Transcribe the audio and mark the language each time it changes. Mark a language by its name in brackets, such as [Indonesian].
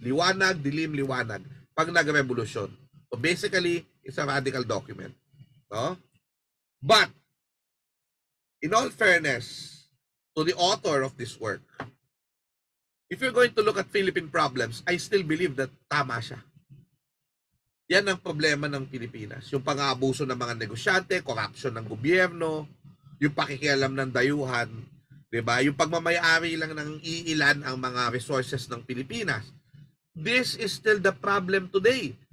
[Filipino] Liwanag, dilim, liwanag. Pag nag-revolusyon. [English] So basically, it's a radical document. No? But, in all fairness to the author of this work, if you're going to look at Philippine problems, I still believe that [Filipino] tama siya. Yan ang problema ng Pilipinas. Yung pang-aabuso ng mga negosyante, corruption ng gobyerno, yung pakikialam ng dayuhan, diba? Yung pagmamayari lang ng iilan ang mga resources ng Pilipinas. [English] This is still the problem today.